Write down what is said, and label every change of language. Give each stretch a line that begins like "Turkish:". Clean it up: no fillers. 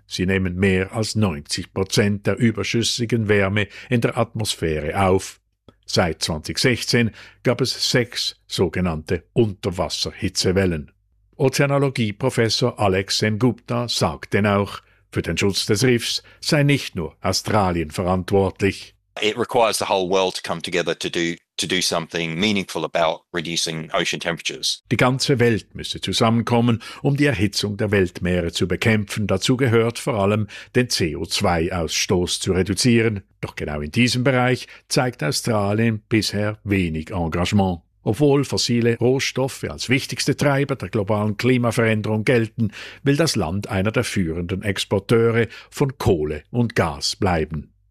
German: Sie nehmen mehr als 90% der überschüssigen Wärme in der Atmosphäre auf. Seit 2016 gab es 6 sogenannte Unterwasserhitzewellen. Ozeanologie-Professor Alex Sen Gupta sagt denn auch, für den Schutz des Riffs sei nicht nur Australien verantwortlich.
English: It requires the whole world to come together to do something meaningful about reducing ocean temperatures.
German: Die ganze Welt müsse zusammenkommen, um die Erhitzung der Weltmeere zu bekämpfen. Dazu gehört vor allem, den CO2-Ausstoß zu reduzieren. Doch genau in diesem Bereich zeigt Australien bisher wenig Engagement. Obwohl fossile Rohstoffe als wichtigste Treiber der globalen Klimaveränderung gelten, will das Land einer der führenden Exporteure von Kohle und Gas bleiben.